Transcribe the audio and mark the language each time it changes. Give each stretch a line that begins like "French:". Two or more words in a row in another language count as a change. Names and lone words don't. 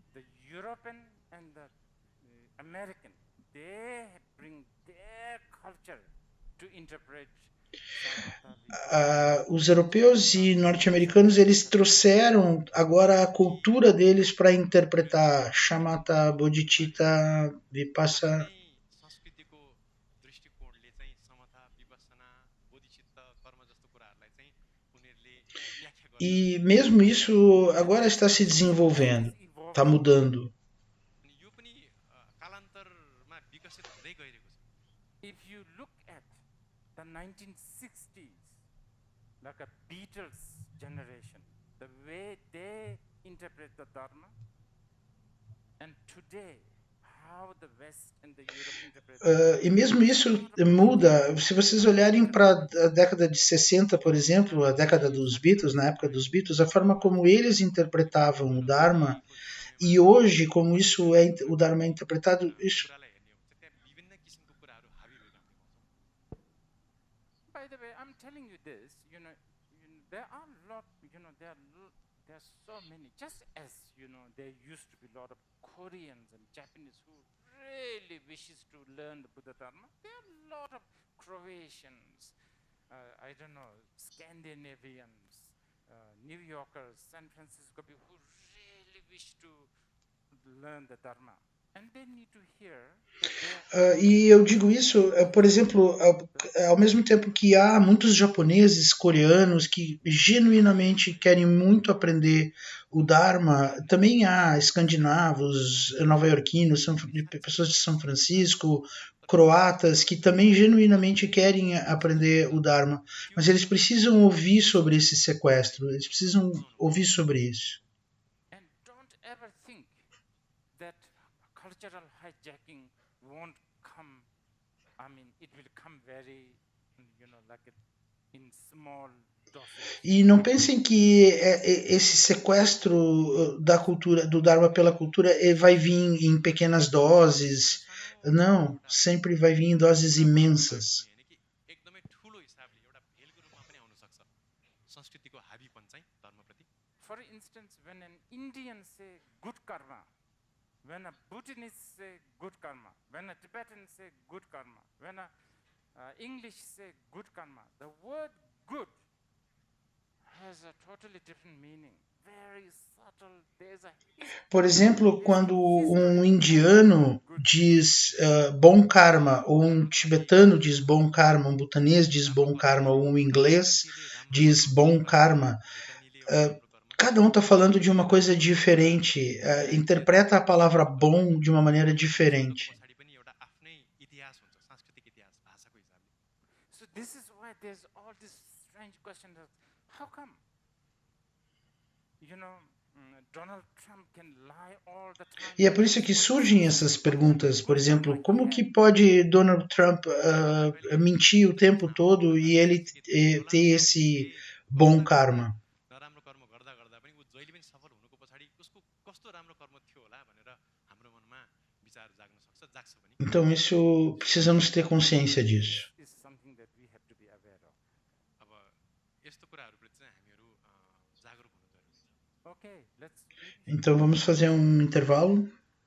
English: The European and the American, they bring their culture to interpret Samatha.
Portuguese: Os europeus e norte-americanos eles trouxeram agora a cultura deles para interpretar Shamatha, Bodhicitta, Vipassana.
Nepali: चाहिँ संस्कृतिको दृष्टिकोणले चाहिँ समता विपස්සना बोधिचित्त कर्म जस्तो कुराहरूलाई चाहिँ उनीहरूले व्याख्या गर्छन्
Portuguese: E mesmo isso agora está se desenvolvendo, está mudando.
Nepali: अनि यो पनि कालान्तरमा विकसित हुँदै गइरहेको छ
English: If you look at the 1960s, like a Beatles generation, the way they interpret the Dharma, And today, how the West and the Europe interpret
Portuguese: E mesmo isso muda. Se vocês olharem para a década de 60, por exemplo, a década dos Beatles, na época dos Beatles, a forma como eles interpretavam o Dharma e hoje como isso é o Dharma é interpretado, isso
Nepali: कुरालाई हेर्ने हो भने चाहिँ त्यहाँ विभिन्न किसिमको कुराहरू हाबी भएको हामीले पाउँछौँ।
English: By the way, I'm telling you this, there are there are so many, just as, there used to be a lot of Koreans and Japanese who really wishes to learn the Buddha Dharma. There are a lot of Croatians, I don't know, Scandinavians, New Yorkers, San Francisco people who really wish to learn the Dharma. And they need to hear that
Portuguese: E eu digo isso, por exemplo, ao mesmo tempo que há muitos japoneses, coreanos que genuinamente querem muito aprender o Dharma, também há escandinavos, nova-iorquinos, pessoas de São Francisco, croatas que também genuinamente querem aprender o Dharma, mas eles precisam ouvir sobre esse sequestro, eles precisam ouvir sobre isso.
English: And don't ever think that cultural hijacking won't come. I mean, it will come very, like in small doses.
Portuguese: E não pensem que esse sequestro da cultura, do Dharma pela cultura, vai vir em pequenas doses. Não, sempre vai vir em doses imensas.
Nepali: होइन कि एकदमै ठुलो हिसाबले एउटा भेलको रूपमा पनि आउन सक्छ संस्कृतिको हाबीपन चाहिँ धर्मप्रति।
English: For instance, when an Indian say good karma, when a Bhutanese say good karma, when a Tibetan say good karma, when a English say good karma, the word good has a totally different meaning. Very subtle. There's a
Portuguese: Por exemplo, quando um indiano diz bom karma, ou um tibetano diz bom karma, um bhutanês diz bom karma, ou um inglês diz bom karma, cada um está falando de uma coisa diferente, interpreta a palavra bom de uma maneira diferente.
Nepali: पछाडि पनि एउटा आफ्नै इतिहास हुन्छ, सांस्कृतिक इतिहास भाषाको हिसाबले।
English: So this is why there's all this strange question of how come? Donald Trump can lie all the time.
Portuguese: E é por isso que surgem essas perguntas, por exemplo, como que pode Donald Trump mentir o tempo todo e ele ter esse bom karma?
Nepali: नराम्रो कर्म गर्दा गर्दा पनि ऊ जहिले पनि सफल हुनुको पछाडि उसको कस्तो राम्रो कर्म थियो होला भनेर हाम्रो मनमा विचार जाग्न सक्छ, जाग्छ पनि।
Portuguese: Então isso precisamos ter consciência disso.
English: Is something that we have to be aware of.
Nepali: अब यस्तो कुराहरूप्रति चाहिँ हामीहरू जागरुक हुनु जरुरी छ।
English: Okay, let's
Portuguese: Então vamos fazer um intervalo.